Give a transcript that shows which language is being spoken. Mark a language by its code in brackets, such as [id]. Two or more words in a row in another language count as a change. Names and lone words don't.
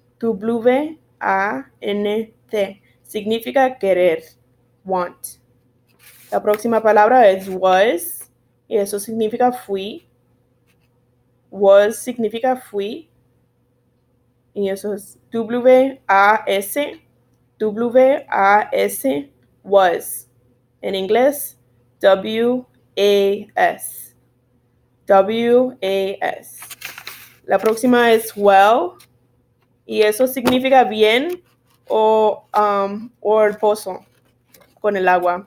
[es] W-A-N-T. Significa querer. Want. La próxima palabra es was. Y eso significa fui. Was significa fui. Y eso es W-A-S. W-A-S. Was. En inglés, W-A-S. W-A-S. La próxima es well. Y eso significa bien o el pozo con el agua.